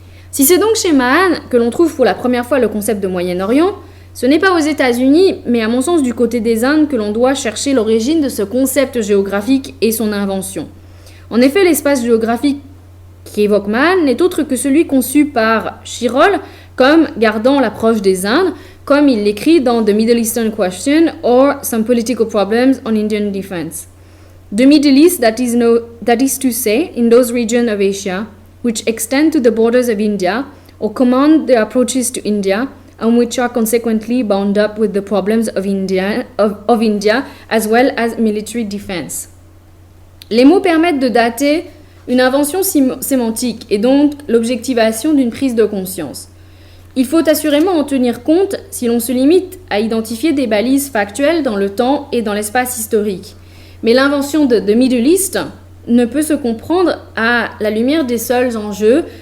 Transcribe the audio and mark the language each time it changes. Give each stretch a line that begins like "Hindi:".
French: Si c'est donc chez Mahan que l'on trouve pour la première fois le concept de Moyen-Orient, ce n'est pas aux États-Unis, mais à mon sens du côté des Indes que l'on doit chercher l'origine de ce concept géographique et son invention. En effet, l'espace géographique qui évoque Mahan n'est autre que celui conçu par Shirol comme gardant l'approche des Indes, comme il l'écrit dans The Middle Eastern Question or Some Political Problems on Indian Defense.
English: The Middle East, that is to say, in those regions of Asia which extend to the borders of India or command the approaches to India, and which are consequently bound up with the problems of India as well as military defense.
French: Les mots permettent de dater une invention sémantique et donc l'objectivation d'une prise de conscience. Il faut assurément en tenir compte si l'on se limite à identifier des balises factuelles dans le temps et dans l'espace historique. Mais l'invention de Middle East ne peut se comprendre à la lumière des seuls enjeux